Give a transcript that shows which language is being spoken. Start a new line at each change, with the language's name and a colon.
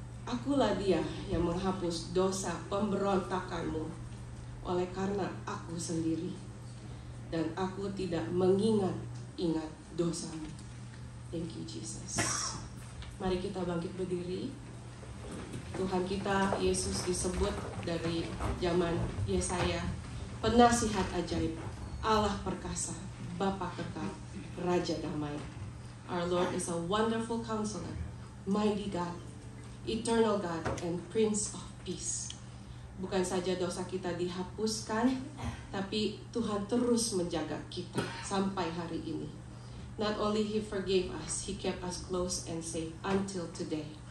Indonesian: Akulah dia yang menghapus dosa pemberontakanmu oleh karena aku sendiri, dan aku tidak mengingat-ingat dosamu.
English: Thank you, Jesus.
Indonesian: Mari kita bangkit berdiri. Tuhan kita Yesus disebut dari zaman Yesaya penasihat ajaib, Allah perkasa, Bapa kekal, Raja damai.
English: Our Lord is a wonderful counselor, mighty God, eternal God, and Prince of Peace.
Indonesian: Bukan saja dosa kita dihapuskan, tapi Tuhan terus menjaga kita sampai hari ini.
English: Not only He forgave us, He kept us close and safe until today.